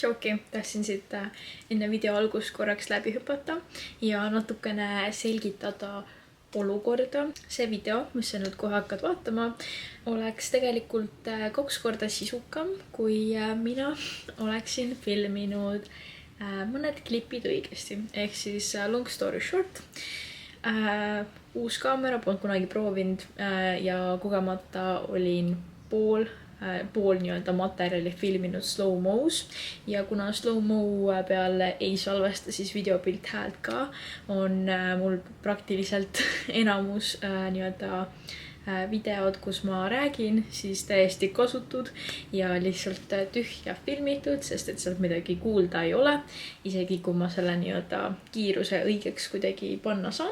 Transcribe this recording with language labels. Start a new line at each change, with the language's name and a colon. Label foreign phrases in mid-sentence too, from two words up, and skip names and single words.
Estonian: Okei, tahtsin siit enne video algust korraks läbi hüpata ja natukene selgitada olukorda. See video, mis sa nüüd kohe hakkad vaatama, oleks tegelikult 2 korda sisukam, kui mina oleksin filminud mõned klipid õigesti. Ehk siis
English: long story short.
Estonian: Uus kaamera, polnud kunagi proovinud ja kogemata olin pool nii-öelda materjali filminud slow-mo's ja kuna slow-mo peal ei salvesta siis videopilt häält ka, on mul praktiliselt enamus nii-öelda videod, kus ma räägin, siis täiesti kasutud ja lihtsalt tühja filmitud, sest et sealt midagi kuulda ei ole, isegi kui ma selle nii-öelda kiiruse õigeks kuidagi panna saan.